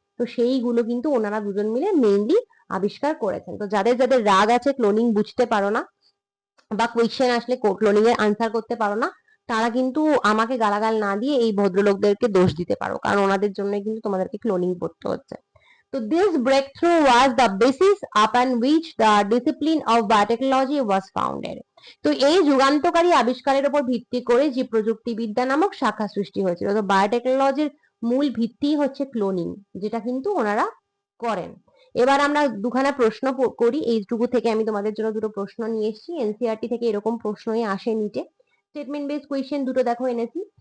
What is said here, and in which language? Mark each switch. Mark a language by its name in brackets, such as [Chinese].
[Bangla] তো সেইগুলো কিন্তু ওনারা দুজন মিলে মেইনলি আবিষ্কার করেছেন। তো যাদের যাদের রাগ আছে, ক্লোনিং বুঝতে পারো না বা কোয়েশ্চেন আসলে ক্লোনিং এর আনসার করতে পারো না, তারা কিন্তু আমাকে গালাগাল না দিয়ে এই ভদ্রলোকদেরকে দোষ দিতে পারো, কারণ ওনাদের জন্য কিন্তু তোমাদেরকে ক্লোনিং পড়তে হচ্ছে। [English] তো this breakthrough was the basis upon which the discipline of biotechnology was founded. [Bangla] তো এই যুগান্তকারী আবিষ্কারের উপর ভিত্তি করে যে প্রযুক্তিবিদ্যা নামক শাখা সৃষ্টি হয়েছিল। তো বায়োটেকনোলজির মূল ভিত্তি হচ্ছে ক্লোনিং, যেটা কিন্তু ওনারা করেন। এবার আমরা দুখানা প্রশ্ন করি, এইটুকু থেকে আমি তোমাদের জন্য দুটো প্রশ্ন নিয়ে এসেছি। এনসিইআরটি থেকে এরকম প্রশ্নই আসে নিচে, স্টেটমেন্ট বেস কোয়েশ্চেন দুটো দেখো এনেছি।